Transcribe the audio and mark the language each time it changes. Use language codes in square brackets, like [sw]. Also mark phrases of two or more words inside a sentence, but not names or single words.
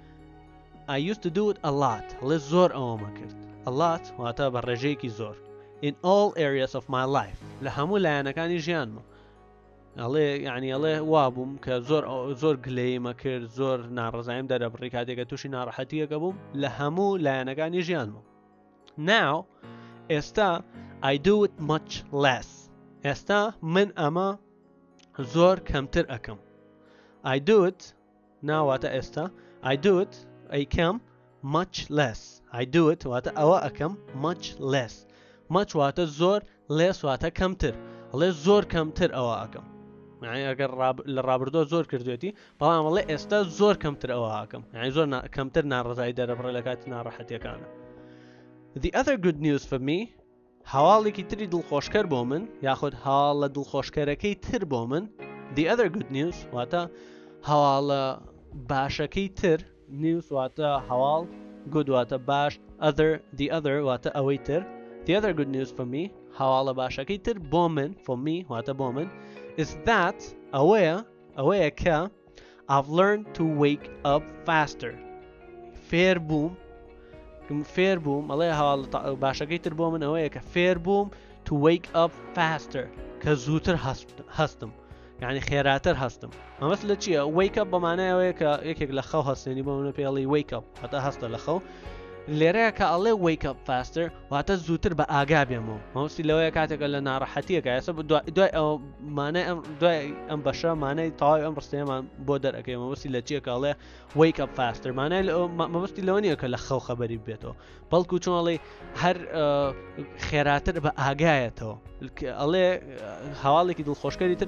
[en] I used to do it a lot [ckb] ئەڵێ زۆر ئەوەمە کرد [en] a lot [ckb] واتە بە ڕێژەیەکی زۆر [en] in all areas of my life [ckb] لە هەموو لایەنەکانی ژیانمە ئەڵێ یعنی ئەڵێ وا بووم کە زۆر گلەیمە کرد زۆر ناڕزایم دەرەبڕی کاتێکە تووشی ناڕەحەتیەکە بووم لە هەموو لایەنەکانی ژیانمە Now ئێستا [en] I do it much less [ckb] ئێستا من ئەمە زۆر کەمتر ئەەکەم [en] I do it [ckb] ناواتە ئێستا [en] I do it [ckb] ئەیکەم [en] much less I do it [ckb] واتە ئەوە ئەەکەم [en] much less much [ckb] واتە زۆر less واتە کەمتر ئەڵێ زۆر کەمتر ئەوە ئەەکەم ئەگەر لە ڕابردۆ زۆر کردوێتی بەڵام ئەڵێ ئێستا زۆر کەمتر ئەوە ئەەکەم یعنی زۆر کەمتر ناڕزایی دەرەبڕێ لە کاتی ناڕەحەتیەکانە [en] The other good news for me [ckb] هەواڵێکی تری دڵخۆشکەر بۆ من یاخود هەواڵە دڵخۆشکەرەکەی تر بۆ من [en] The other good news [ckb] واتە هەواڵە باشەکەی تر news واتە هەواڵ good واتە باش [en] the other [ckb] واتە ئەوەی تر [en] The other good news for me [ckb] هەواڵە باشەکەی تر بۆ من [en] for me [ckb] واتە بۆ من [en] is that [ckb] ئەوەیە کە [en] I've learned to wake up faster [ckb] فێر بووم فێر بووم ئەڵێ هەواڵ باشەکەی تر بۆ من ئەوەیە کە فێر بووم [en] to wake up faster [ckb] کە زووتر هەستم یعنی خێراتر هەستم مەبەست لە چییە [en] wake up [ckb] بەمانایەوەیە کە یەکێک لە خەو هەستێنی بۆ منە پێڵی [en] wake up [ckb] هەتا هەستە لە خەو لێرەیە کە ئەڵێ [en] wake up faster [ckb] واتە زووتر بە ئاگا بێمەوە مەوەستی لەوەیە کاتێکە لە ناڕەحەتیەکە ئێستا دوای ئەم بەشە مانای تەواوی ئەم ڕستەیەمان بۆ دەرەکەی مەوەستی لە چیە کە ئەڵێ [en] wake up faster [ckb] مانای مەبەستی لەوە نییە کە لە خەو خەبەری بێتەوە بەڵکو چۆنڵی هەر خێراتر بە ئاگایەتەوە ئەڵێ هەواڵێکی دڵخۆشکەری تر